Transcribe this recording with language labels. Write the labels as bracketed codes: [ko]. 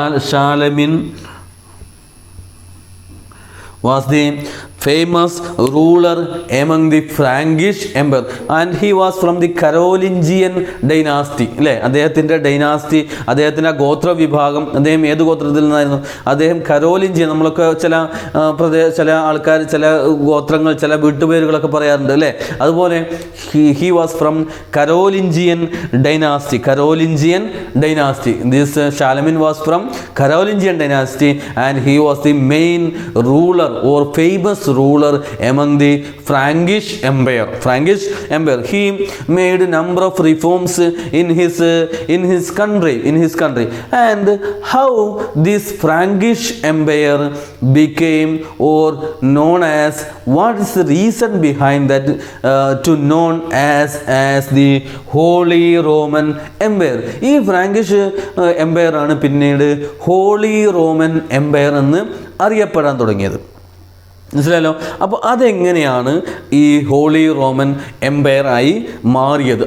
[en] Charlemagne was the famous ruler among the Frankish empire, and he was from the Carolingian dynasty അല്ലേ. [ml] അദ്ദേഹത്തിൻ്റെ dynasty, അദ്ദേഹത്തിൻ്റെ ഗോത്ര വിഭാഗം, അദ്ദേഹം ഏത് ഗോത്രത്തിൽ നിന്നായിരുന്നു? അദ്ദേഹം കരോലിഞ്ചിയൻ. നമ്മളൊക്കെ ചില ആൾക്കാർ ചില ഗോത്രങ്ങൾ ചില വീട്ടുപേരുകളൊക്കെ പറയാറുണ്ട് അല്ലേ. [en] അതുപോലെ he was from Carolingian dynasty. This Charlemagne was from Carolingian dynasty, and he was the main ruler or famous ruler among the Frankish empire. He made a number of reforms in his country. And how this Frankish empire became or known as, what is the reason behind that to known as the Holy Roman Empire? [ml] ഈ Frankish Empire ആണ് പിന്നീട് holy Roman Empire എന്ന് അറിയപ്പെടാൻ തുടങ്ങിയത്. മനസ്സിലായല്ലോ. അപ്പോൾ അതെങ്ങനെയാണ് ഈ ഹോളി റോമൻ എംപയർ ആയി മാറിയത്?